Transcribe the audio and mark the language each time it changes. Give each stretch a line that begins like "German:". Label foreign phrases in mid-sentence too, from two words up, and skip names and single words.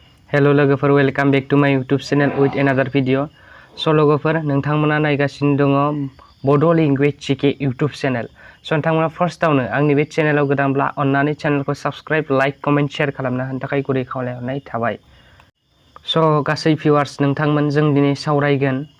Bodo: Hello लोगोफोर,
English: welcome back to my YouTube channel with another video. So
Bodo: लोगोफोर, नोंथांमोना नायगासिनो दङ बड' लेंगुवेज जिके
English: YouTube channel.
Bodo: So नोंथांमोना फार्स्टआवनो आंनि बे चेनेलाव गोदानब्ला अन्नानै चेनेलखौ
English: subscribe, like, comment, share
Bodo: खालामना होनो थाखाय गुरै खावलायहरनाय थाबाय. So गासै भिउवार्स, नोंथांमोन जों दिनै सावरायगोन